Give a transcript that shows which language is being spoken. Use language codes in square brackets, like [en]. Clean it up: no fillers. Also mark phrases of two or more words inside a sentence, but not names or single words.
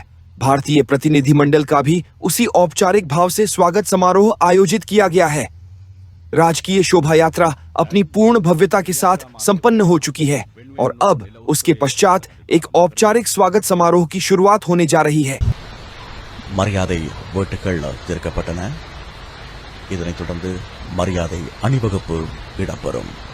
[hi] भारतीय प्रतिनिधिमंडल का भी उसी औपचारिक भाव से स्वागत समारोह आयोजित किया गया है। राजकीय शोभा यात्रा अपनी पूर्ण भव्यता के साथ संपन्न हो चुकी है और अब उसके पश्चात एक औपचारिक स्वागत समारोह की शुरुआत होने जा रही है। [ta] மரியாதை வேட்டுக்கள் திறக்கப்பட்டன. இதனைத் தொடர்ந்து மரியாதை அணிவகுப்பு இடம்பெறும்.